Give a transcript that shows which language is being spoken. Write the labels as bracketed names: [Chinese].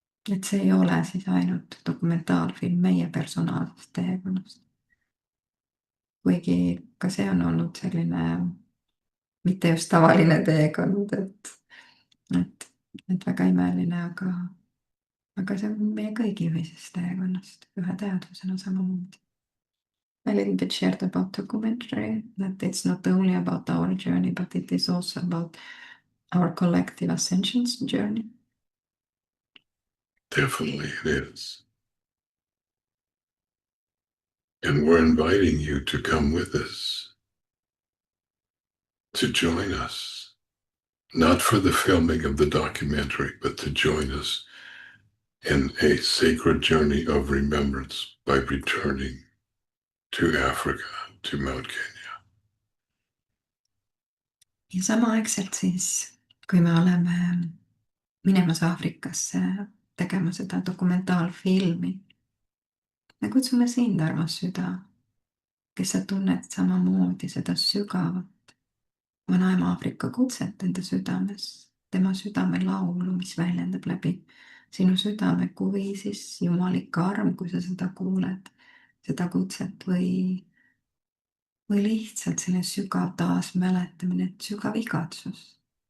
[Estonian] Et see ei ole siis ainult dokumentaalfilm meie personaalsest teekonnast. Kuigi ka see on olnud selline mitte just tavaline teekond, et väga imeline, aga see on meie kõigi ühisest teekonnast ühe teadvusena samamoodi. [English] A little bit shared about documentary, that it's not only about our journey, but it is also about our collective ascensions journey. Definitely it is. And we're inviting you to come with us, to join us, not for the filming of the documentary, but to join us in a sacred journey of remembrance by returning to Africa, to Mount Kenya. [Estonian] Ja samaaegselt siis, kui me oleme minemas Aafrikasse tegema seda dokumentaalfilmi, me kutsume sind, armas süda, kes sa tunned samamoodi seda sügavat vanaema Aafrika kutset enda südames, tema südamelaulu, mis väljendab läbi sinu südame, kui siis jumalik arm, kui sa seda kuuled, seda kutset või lihtsalt selline sügav taasmäletamine, sügav igatsus.